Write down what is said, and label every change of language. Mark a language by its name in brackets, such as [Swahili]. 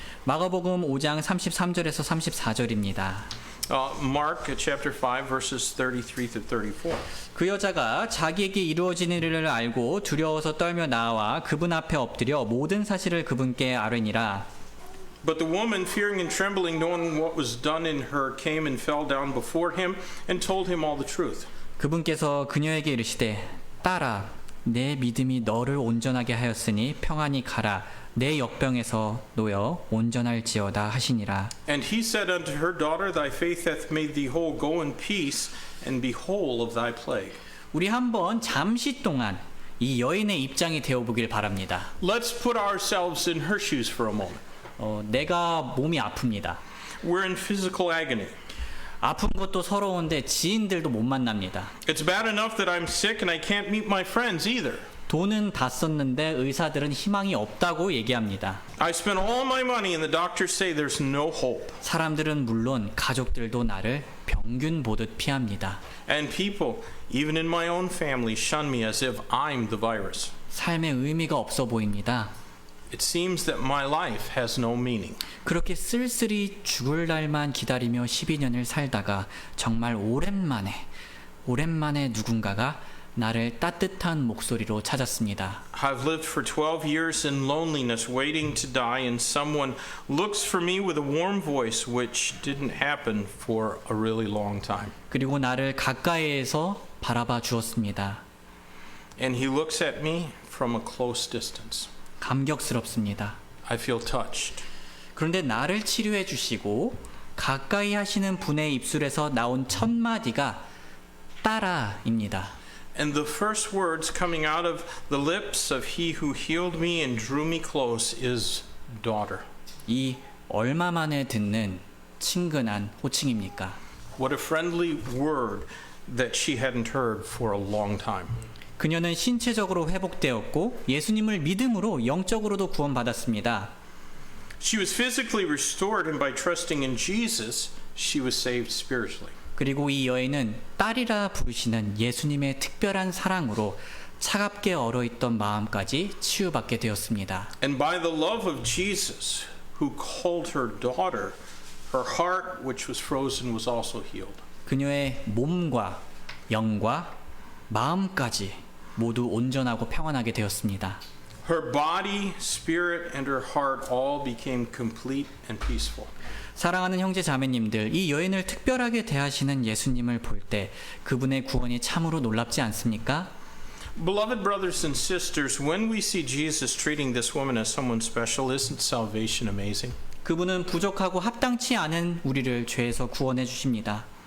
[Korean] 마가복음 5장 33절에서 34절입니다. [English] Mark chapter 5 verses 33 to 34. [Korean] 그 여자가 자기에게 이루어지는 일을 알고 두려워서 떨며 나와 그분 앞에 엎드려 모든 사실을 그분께 아뢰니라. [English] But the woman, fearing and trembling, knowing what was done in her, came and fell down before him and told him all the truth. [Korean] 그분께서 그녀에게 이르시되 딸아 내 믿음이 너를 온전하게 하였으니 평안히 가라 내 역병에서 놓여 온전할지어다 하시니라. [English] And he said unto her, Daughter, thy faith hath made thee whole. Go in peace and be whole of thy plague. [Korean] 우리 한번 잠시 동안 이 여인의 입장이 되어 보길 바랍니다. [English] Let's put ourselves in her shoes for a moment. [Korean] 내가 몸이 아픕니다. [English] We're in physical agony. [Korean] 아픈 것도 서러운데 지인들도 못 만납니다. [English] It's bad enough that I'm sick and I can't meet my friends either. [Korean] 돈은 다 썼는데 의사들은 희망이 없다고 얘기합니다. [English] I spent all my money and the doctors say there's no hope. [Korean] 사람들은 물론 가족들도 나를 병균 보듯 피합니다. [English] And people, even in my own family, shun me as if I'm the virus. [Korean] 삶의 의미가 없어 보입니다. [English] It seems that my life has no meaning. [Korean] 그렇게 쓸쓸히 죽을 날만 기다리며 12년을 살다가 정말 오랜만에 누군가가 나를 따뜻한 목소리로 찾았습니다. [English] I've lived for 12 years in loneliness, waiting to die, and someone looks for me with a warm voice, which didn't happen for a really long time. [Korean] 그리고 나를 가까이에서 바라봐 주었습니다. [English] And he looks at me from a close distance. [Korean] 감격스럽습니다. [English] I feel touched. [Korean] 그런데 나를 치료해 주시고 가까이 하시는 분의 입술에서 나온 첫 마디가 따라입니다. [English] And the first words coming out of the lips of he who healed me and drew me close is daughter. [Korean] 이 얼마 만에 듣는 친근한 호칭입니까? [English] What a friendly word that she hadn't heard for a long time. [Korean] 그녀는 신체적으로 회복되었고 예수님을 믿음으로 영적으로도 구원받았습니다. [English] She was physically restored, and by trusting in Jesus, she was saved spiritually. [Korean] 그리고 이 여인은 딸이라 부르시는 예수님의 특별한 사랑으로 차갑게 얼어있던 마음까지 치유받게 되었습니다. [English] And by the love of Jesus, who called her daughter, her heart, which was frozen, was also healed. [Korean] 그녀의 몸과 영과 마음까지 모두 온전하고 평안하게 되었습니다. [English] Her body, spirit, and her heart all became complete and peaceful. [Korean] 사랑하는 형제 자매님들, 이 여인을 특별하게 대하시는 예수님을 볼 때 그분의 구원이 참으로 놀랍지 않습니까? [English] Beloved brothers and sisters, when we see Jesus treating this woman as someone special, isn't salvation amazing? [Korean] 그분은 부족하고 합당치 않은 우리를 죄에서 구원해 주십니다.